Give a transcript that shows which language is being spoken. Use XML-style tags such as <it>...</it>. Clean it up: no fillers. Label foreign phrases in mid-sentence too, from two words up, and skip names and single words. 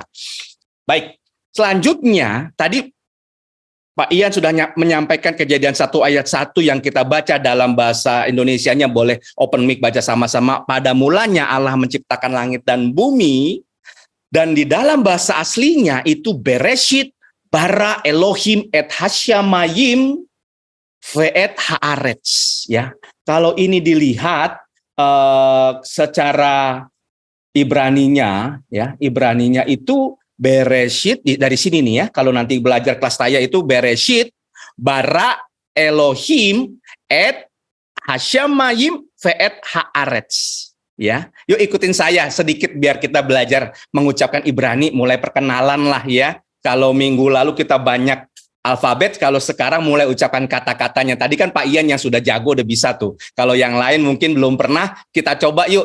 <id>Baik, selanjutnya tadi Pak Ian sudah menyampaikan Kejadian 1 ayat 1 yang kita baca dalam bahasa Indonesianya, boleh</id> <en>open mic</en> <id>baca sama-sama. Pada mulanya Allah menciptakan langit dan bumi, dan di dalam bahasa aslinya itu</id> <he>בראשית ברא אלהים את השמים ואת הארץ.</he> <id>Ya, kalau ini dilihat secara Ibraninya, ya Ibraninya itu Bereshit, dari sini nih ya, kalau nanti belajar kelas saya itu</id> <he>בראשית ברא אלהים את השמים ואת הארץ.</he> <id>Ya, yuk ikutin saya sedikit biar kita belajar mengucapkan Ibrani, mulai perkenalan lah ya. Kalau minggu lalu kita banyak alfabet kalau sekarang mulai ucapkan kata-katanya. Tadi kan Pak Ian yang sudah jago udah bisa tuh. Kalau yang lain mungkin belum pernah, kita coba yuk.</id>